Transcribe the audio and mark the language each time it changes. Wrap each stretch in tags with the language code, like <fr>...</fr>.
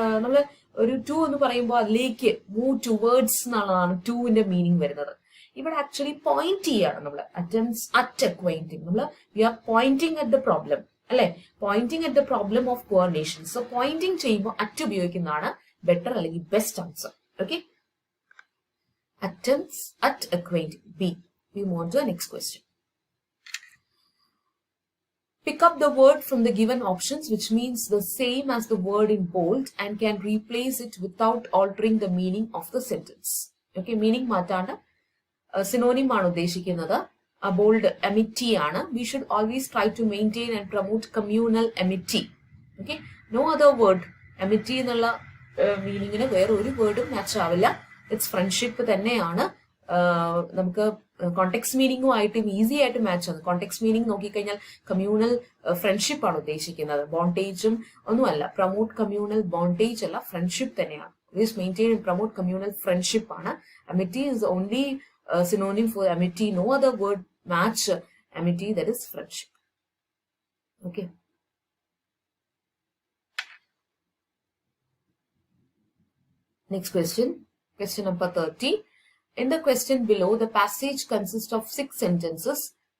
<ml>നമ്മള് ഒരു ടു എന്ന് പറയുമ്പോൾ അതിലേക്ക് മൂവ് ടുവേർഡ്സ് എന്നുള്ളതാണ് ടുവിന്റെ മീനിങ് വരുന്നത്. ഇവിടെ ആക്ച്വലി പോയിന്റ് ചെയ്യാണ് നമ്മള്. അറ്റംപ്റ്റ്സ് അറ്റ് അക്വൈന്റിംഗ് നമ്മള്</ml> <en>we are pointing at the problem</en> <ml>അല്ലെ.</ml> <en>Pointing at the problem of poor nations.</en> <ml>So Poynting ചെയ്യുമ്പോൾ അറ്റ് ഉപയോഗിക്കുന്നതാണ് ബെറ്റർ അല്ലെങ്കിൽ best answer. Okay.</ml> <en>Attempts at acquainting. B. We move on to the next question. Pick up the word from the given options which means the same as the word in bold and can replace it without altering the meaning of the sentence. Okay.</en> <ml>Meaning മാറ്റാണ്ട് synonym ആണ് ഉദ്ദേശിക്കുന്നത്.</ml> <en>Bold amity ആണ്. We should always try to maintain and promote communal amity. Okay. No other word.</en> <ml>Amity എന്നുള്ള മീനിങ്ങിന് വേറെ ഒരു വേർഡും match ആവില്ല. It's friendship തന്നെയാണ്. നമുക്ക് context മീനിങ്ങും ആയിട്ടും ഈസി ആയിട്ട് മാച്ച് ആണ്. കോണ്ടെക്സ്റ്റ് മീനിങ് നോക്കിക്കഴിഞ്ഞാൽ കമ്മ്യൂണൽ ഫ്രണ്ട്ഷിപ്പ് ആണ് ഉദ്ദേശിക്കുന്നത്. ബോണ്ടേജും ഒന്നുമല്ല. പ്രൊമോട്ട് കമ്മ്യൂണൽ ബോണ്ടേജ് അല്ല, ഫ്രണ്ട്ഷിപ്പ് തന്നെയാണ്.</ml> <en>This maintain and promote communal friendship ആണ്. Amity is the only synonym for amity. No other word match amity, that is friendship. Okay. Next question, question number 30. In the question below, the passage consists of 6 sentences.</en>